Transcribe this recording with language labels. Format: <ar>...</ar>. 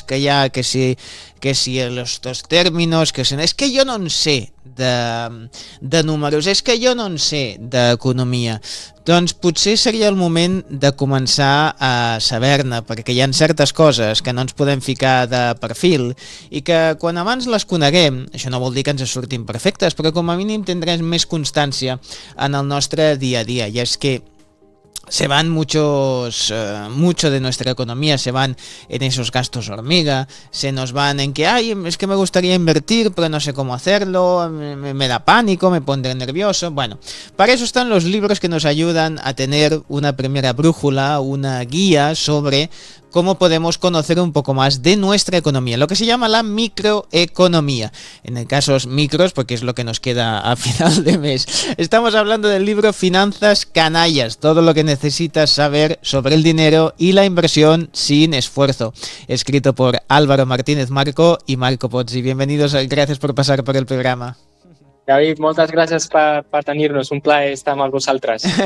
<ca>que hi ha, que si els dos términos, que si, és que jo no en sé de números, és que jo no en sé d'economia. Doncs potser seria el moment de començar a saber-ne, perquè hi ha certes coses que no ens podem ficar de perfil i que quan abans les coneguem, això no vol dir que ens surtin perfectes, però com a mínim tindrem més constància en el nostre dia a dia.</ca> <es>I és que se van muchos, mucho de nuestra economía, se van en esos gastos hormiga, se nos van en que, ay, es que me gustaría invertir, pero no sé cómo hacerlo, me da pánico, me pondré nervioso. Bueno, para eso están los libros que nos ayudan a tener una primera brújula, una guía sobre cómo podemos conocer un poco más de nuestra economía, lo que se llama la microeconomía. En el caso de micros, porque es lo que nos queda a final de mes. Estamos hablando del libro Finanzas Canallas, todo lo que necesitas saber sobre el dinero y la inversión sin esfuerzo. Escrito por Álvaro Martínez Marco y Marco Pozzi. Bienvenidos, gracias por pasar por el programa.</es> <ca>David, moltes gràcies per tenir-nos. Un plaer estar amb vosaltres.</ca>